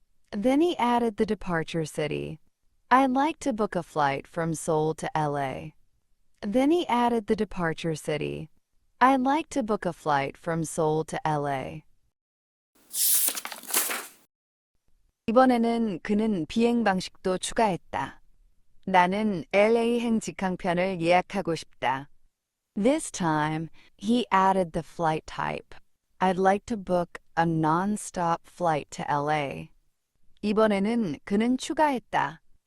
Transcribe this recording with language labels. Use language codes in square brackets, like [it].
[en] Then he added the departure city. I'd like to book a flight from Seoul to LA. Then he added the departure city. I'd like to book a flight from Seoul to LA. [ko] 이번에는 그는 비행 방식도 추가했다. 나는 LA행 직항편을 예약하고 싶다. [en] This time, he added the flight type. I'd like to book a non-stop flight to LA. [ko] 이번에는 그는 추가했다.